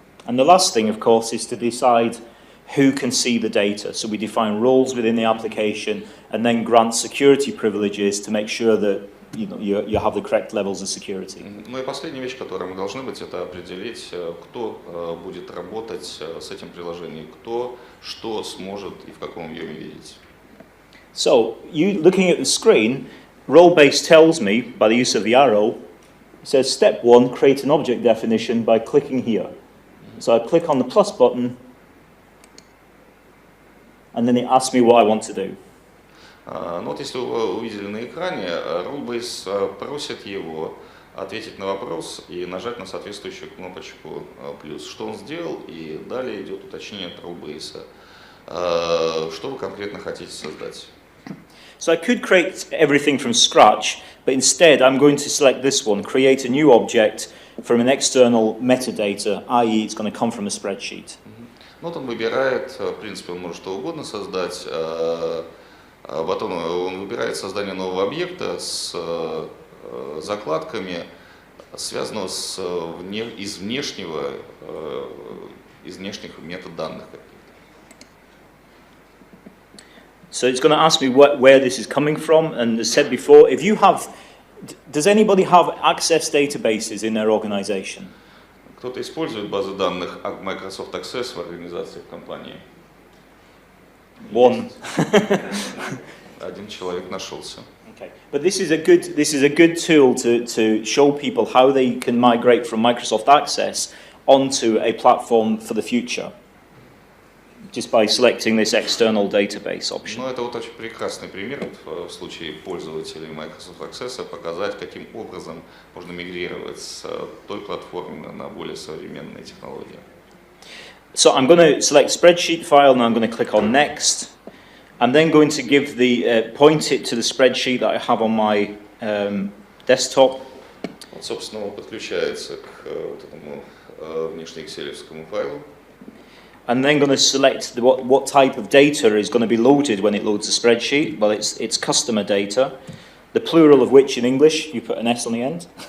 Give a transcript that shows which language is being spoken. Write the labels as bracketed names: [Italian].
[English] And the last thing, of course, is to decide who can see the data. So we define roles within the application and then grant security privileges to make sure that you have the correct levels of security. [Russian] Ну и последняя вещь, которая мы должны быть, это определить, кто будет работать с этим приложением, кто что сможет и в каком объеме видеть. [English] So, you looking at the screen, Rollbase tells me, by the use of the arrow, it says step 1, create an object definition by clicking here. So I click on the plus button, and then it asks me what I want to do. [Russian] Ну вот если вы увидели на экране, Rollbase просит его ответить на вопрос и нажать на соответствующую кнопочку плюс. Что он сделал, и далее идет уточнение от Rollbase. Что вы конкретно хотите создать? [English] So I could create everything from scratch, but instead I'm going to select this one, create a new object from an external metadata, i.e. it's going to come from a spreadsheet. [Russian] Ну вот он выбирает, в принципе, он может что угодно создать, потом он выбирает создание нового объекта с закладками, связанного из внешних метаданных. [English] So it's going to ask me where this is coming from, and as said before, if you have, does anybody have access databases in their organization? [Russian] Кто-то использует базы данных Microsoft Access в организации, в компании? [English] One. [Russian] Один человек нашелся. [English] Okay. But this is a good tool to show people how they can migrate from Microsoft Access onto a platform for the future, just by selecting this external database option. [Russian] Ну, это вот очень прекрасный пример в случае пользователей Microsoft Access, показать, каким образом можно мигрировать с той платформы на более современные технологии. [English] So I'm going to select spreadsheet file, and I'm going to click on next. I'm then going to give point it to the spreadsheet that I have on my desktop. [Russian] Вот, собственно, он подключается к вот этому внешне экселевскому файлу. [English] And then going to select what type of data is going to be loaded when it loads the spreadsheet. Well, it's customer data, the plural of which in English you put an S on the end.